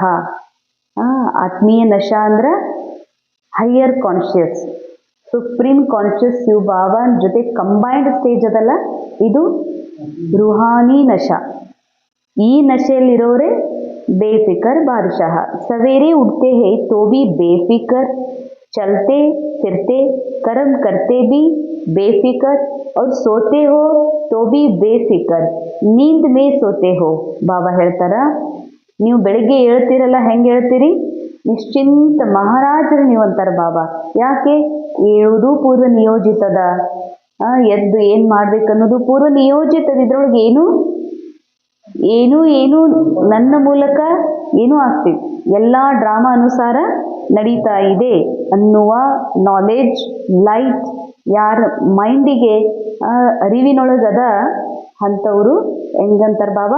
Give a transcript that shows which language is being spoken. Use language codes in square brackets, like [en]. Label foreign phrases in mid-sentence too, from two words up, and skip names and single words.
[kn] ಆತ್ಮೀಯ ನಶ ಅಂದ್ರೆ [en] higher conscious, supreme conscious [kn] ಶಿವ ಬಾಬಾನ್ ಜೊತೆ [en] combined stage [kn] ಅದಲ್ಲ, ಇದು [hi] रूहानी नशा. [kn] ಈ ನಶೆಯಲ್ಲಿರೋರೆ [hi] बेफ़िक्र बादशाह. सवेरे उठते हैं तो भी बेफ़िक्र, चलते फिरते कर्म करते भी बेफिक्र और सोते हो तो भी बेफिक्र, नींद में सोते हो. [kn] ಬಾಬಾ ಹೇಳ್ತಾರ, ನೀವು ಬೆಳಿಗ್ಗೆ ಹೇಳ್ತೀರಲ್ಲ, ಹೆಂಗೆ ಹೇಳ್ತೀರಿ? ನಿಶ್ಚಿಂತ ಮಹಾರಾಜರು ನೀವು ಅಂತಾರೆ ಬಾಬಾ. ಯಾಕೆ? ಹೇಳುವುದು ಪೂರ್ವ ನಿಯೋಜಿತದ. ಎದ್ದು ಏನು ಮಾಡ್ಬೇಕನ್ನೋದು ಪೂರ್ವ ನಿಯೋಜಿತದ. ಇದ್ರೊಳಗೆ ಏನು ನನ್ನ ಮೂಲಕ ಏನೂ ಆಗ್ತಿದೆ, ಎಲ್ಲ ಡ್ರಾಮಾ ಅನುಸಾರ ನಡೀತಾ ಇದೆ ಅನ್ನುವ [en] knowledge light [kn] ಯಾರ ಮೈಂಡಿಗೆ ಅರಿವಿನೊಳಗದ ಅಂಥವ್ರು ಹೆಂಗಂತಾರೆ ಬಾಬಾ?